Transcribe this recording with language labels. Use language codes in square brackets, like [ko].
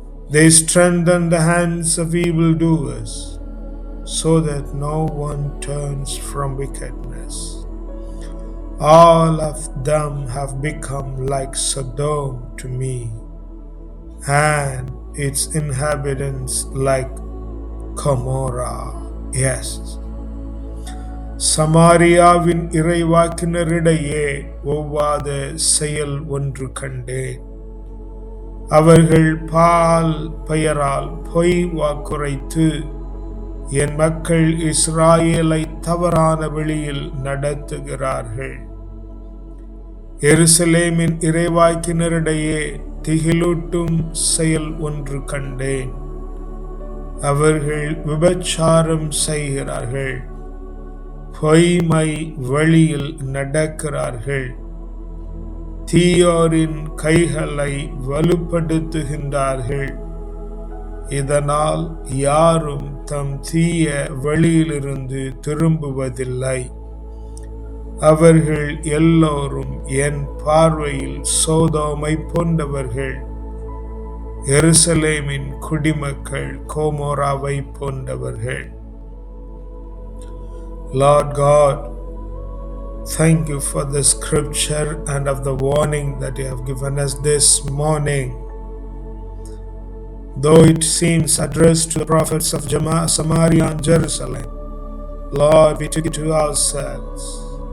[en] They strengthen the hands of evildoers, so that no one turns from wickedness. All of them have become like Sodom to me, and its inhabitants like Gomorrah. Yes. [ta] சமாரியாவின் இறைவாக்கினரிடையே ஒவ்வாத செயல் ஒன்று கண்டேன். அவர்கள் பால் பெயரால் பொய் வாக்குரைத்து என் மக்கள் இஸ்ராயேலை தவறான வழியில் நடத்துகிறார்கள். எருசலேமின் இறைவாக்கினரிடையே திகிலூட்டும் செயல் ஒன்று கண்டேன். அவர்கள் விபச்சாரம் செய்கிறார்கள், பொய்மை வழியில் நடக்கிறார்கள், தீயோரின் கைகளை வலுப்படுத்துகின்றார்கள். இதனால் யாரும் தம் தீய வழியிலிருந்து திரும்புவதில்லை. அவர்கள் எல்லோரும் என் பார்வையில் சோதோமை போன்றவர்கள், எருசலேமின் குடிமக்கள் கோமோராவை போன்றவர்கள். [en] Lord God, thank you for the scripture and of the warning that you have given us this morning. Though it seems addressed to the prophets of Samaria and Jerusalem, Lord, we took it to ourselves.